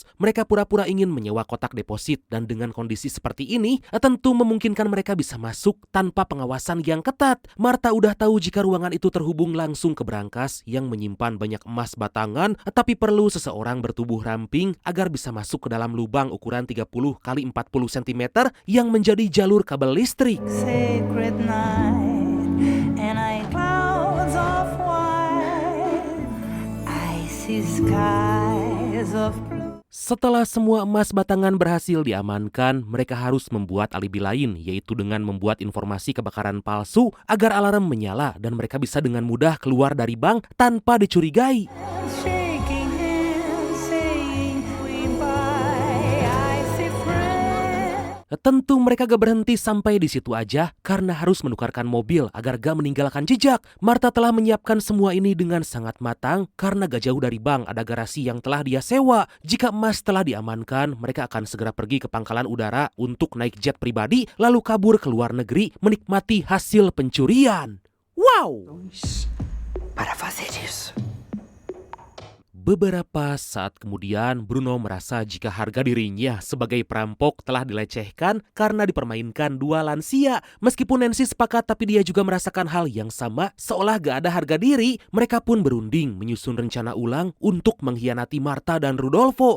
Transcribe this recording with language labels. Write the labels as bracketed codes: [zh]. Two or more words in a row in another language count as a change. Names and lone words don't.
[id] Mereka pura-pura ingin menyewa kotak deposit dan dengan kondisi seperti ini tentu memungkinkan mereka bisa masuk tanpa pengawasan yang ketat. Marta udah tahu jika ruangan itu terhubung langsung ke brankas yang menyimpan banyak emas batangan, tapi perlu seseorang bertubuh ramping agar bisa masuk ke dalam lubang ukuran 30 x 40 cm yang menjadi jalur kabel listrik. [en] Sacred night, and I clouds of white, icy skies of blue. [id] Setelah semua emas batangan berhasil diamankan, mereka harus membuat alibi lain, yaitu dengan membuat informasi kebakaran palsu agar alarm menyala dan mereka bisa dengan mudah keluar dari bank tanpa dicurigai. [en] Shaking hands, saying goodbye, icy friend. [id] Tentu mereka gak berhenti sampai di situ aja karena harus menukarkan mobil agar gak meninggalkan jejak. Marta telah menyiapkan semua ini dengan sangat matang karena gak jauh dari bank ada garasi yang telah dia sewa. Jika emas telah diamankan, mereka akan segera pergi ke pangkalan udara untuk naik jet pribadi lalu kabur ke luar negeri menikmati hasil pencurian. Wow! [pt] Para fazer isso. [id] Beberapa saat kemudian, Bruno merasa jika harga dirinya sebagai perampok telah dilecehkan karena dipermainkan dua lansia. Meskipun Nancy sepakat, tapi dia juga merasakan hal yang sama, seolah gak ada harga diri. Mereka pun berunding menyusun rencana ulang untuk mengkhianati Marta dan Rudolfo.